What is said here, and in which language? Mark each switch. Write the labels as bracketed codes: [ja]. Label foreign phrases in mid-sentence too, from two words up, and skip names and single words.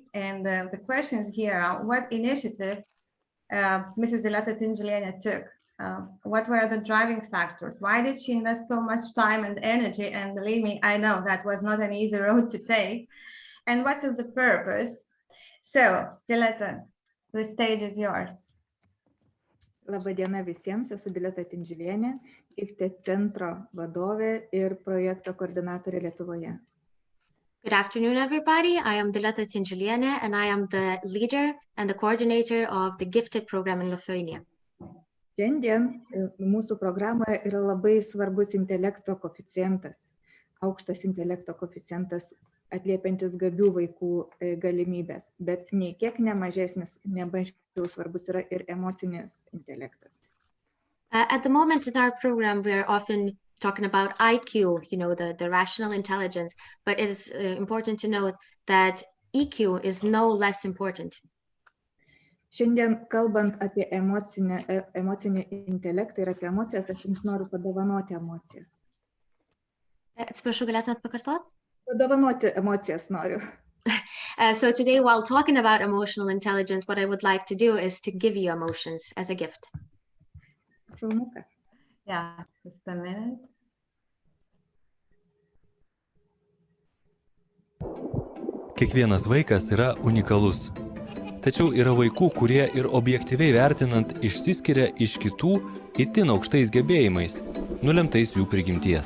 [en] And the questions here are, what initiative Mrs. Diletta Tingiuliene took? What were the driving factors? Why did she invest so much time and energy? And believe me, I know that was not an easy road to take. And what is the purpose? So, Diletta, the stage is yours. [lt] Labą dieną visiems, esu Diletta Tingiuliene, Gifted centro vadovė ir projekto koordinatorė Lietuvoje. [en] Good afternoon, everybody. I am Diletta Tingiuliene, and I am the leader and the coordinator of the Gifted program in Lithuania. [lt] Šiandien mūsų programoje yra labai svarbus intelekto koeficientas, aukštas intelekto koeficientas atliepiantis gabių vaikų galimybės, bet nei kiek nemažesnis, nemažiau svarbus yra ir emocinis intelektas. [en] At the moment in our program, we are often talking about IQ, the rational intelligence, but it is important to note that EQ is no less important. [lt] Šiandien kalbant apie emocinį intelektą ir apie emocijas, aš jums noriu padovanoti emocijas. Atsiprašau, galėtumėt pakartot? Padovanoti emocijas noriu. [en] So today, while talking about emotional intelligence, what I would like to do is to give you emotions as a gift. [lt] Šaunuka. [en] Yeah, just a minute. [lt] Kiekvienas vaikas yra unikalus. Tačiau yra vaikų, kurie ir objektyviai vertinant išsiskiria iš kitų itin aukštais gebėjimais, nulemtais jų prigimties.